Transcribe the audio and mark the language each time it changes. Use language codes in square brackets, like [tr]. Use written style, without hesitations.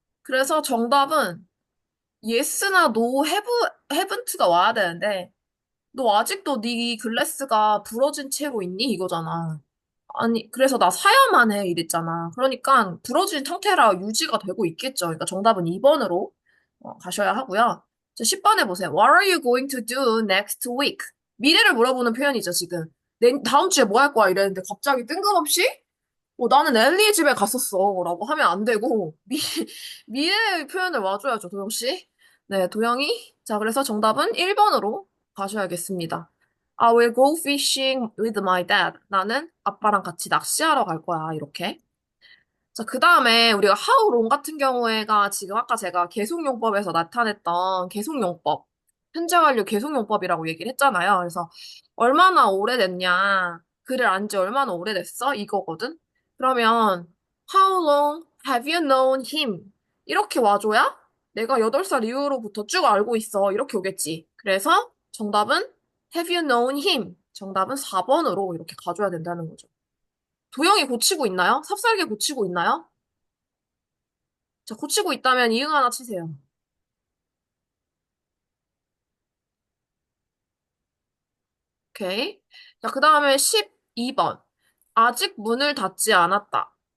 [ko] 그래서 정답은 yes나 no, haven't가 와야 되는데 너 아직도 네 글래스가 부러진 채로 있니? 이거잖아. 아니, 그래서 나 사야만 해 이랬잖아. 그러니까 부러진 상태라 유지가 되고 있겠죠. 그러니까 정답은 2번으로 가셔야 하고요. 10번에 보세요. [en] What are you going to do next week? [ko] 미래를 물어보는 표현이죠, 지금. 다음 주에 뭐 할 거야? 이랬는데 갑자기 뜬금없이 나는 엘리 집에 갔었어. 라고 하면 안 되고, 미래의 표현을 와줘야죠, 도영씨. 네, 도영이. 자, 그래서 정답은 1번으로 가셔야겠습니다. [en] I will go fishing with my dad. [ko] 나는 아빠랑 같이 낚시하러 갈 거야, 이렇게. 자, 그 다음에 우리가 how long 같은 경우에가 지금 아까 제가 계속용법에서 나타냈던 계속용법, 현재 완료 계속용법이라고 얘기를 했잖아요. 그래서 얼마나 오래됐냐, 글을 안지 얼마나 오래됐어? 이거거든. [en] 그러면 how long have you known him? [ko] 이렇게 와줘야 내가 8살 이후로부터 쭉 알고 있어. 이렇게 오겠지. [en] 그래서 정답은 have you known him? [ko] 정답은 4번으로 이렇게 가줘야 된다는 거죠. 도형이 고치고 있나요? 삽살개 고치고 있나요? 자, 고치고 있다면 이응 하나 치세요. 오케이. 자, 그 다음에 12번. 아직 문을 닫지 않았다.